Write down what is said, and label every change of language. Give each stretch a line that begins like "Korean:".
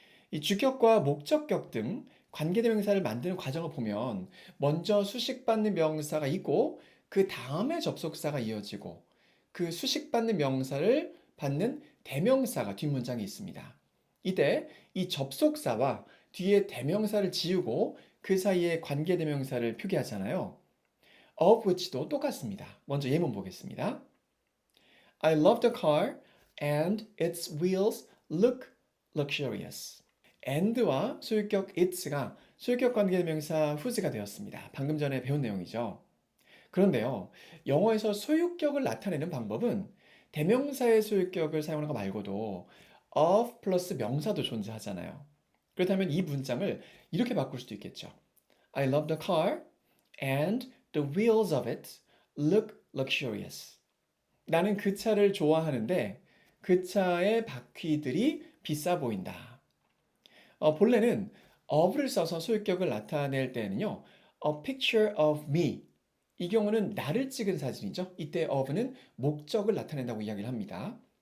Korean: 이 주격과 목적격 등 관계대명사를 만드는 과정을 보면 먼저 수식받는 명사가 있고 그 다음에 접속사가 이어지고 그 수식받는 명사를 받는 대명사가 뒷문장에 있습니다. 이때 이 접속사와 뒤에 대명사를 지우고 그 사이에 관계대명사를 표기하잖아요. of which도 똑같습니다. 먼저 예문 보겠습니다.
English: I love the car and its wheels look luxurious.
Korean: and와 소유격 it's가 소유격 관계대명사 whose가 되었습니다. 방금 전에 배운 내용이죠. 그런데요, 영어에서 소유격을 나타내는 방법은 대명사의 소유격을 사용하는 거 말고도 of 플러스 명사도 존재하잖아요. 그렇다면 이 문장을 이렇게 바꿀 수도 있겠죠.
English: I love the car and the wheels of it look luxurious.
Korean: 나는 그 차를 좋아하는데 그 차의 바퀴들이 비싸 보인다. 본래는 of를 써서 소유격을 나타낼 때는요,
English: a picture of me.
Korean: 이 경우는 나를 찍은 사진이죠. 이때 of는 목적을 나타낸다고 이야기를 합니다.